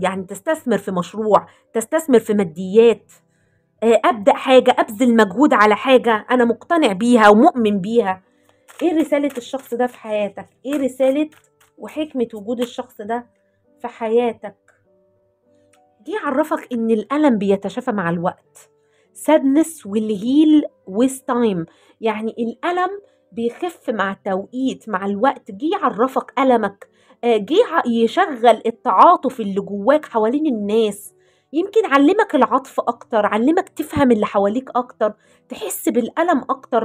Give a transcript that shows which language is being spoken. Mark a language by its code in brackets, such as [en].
[ar] يعني تستثمر في مشروع، تستثمر في ماديات، أبدأ حاجة، أبذل مجهود على حاجة أنا مقتنع بيها ومؤمن بيها. ايه رسالة الشخص ده في حياتك؟ ايه رسالة وحكمة وجود الشخص ده في حياتك؟ دي يعرفك ان الألم بيتشافى مع الوقت. [en] sadness will heal with time. [ar] يعني الألم بيخف مع التوقيت مع الوقت. جه يعرفك ألمك، جه يشغل التعاطف اللي جواك حوالين الناس، يمكن علمك العطف اكتر، علمك تفهم اللي حواليك اكتر، تحس بالألم اكتر.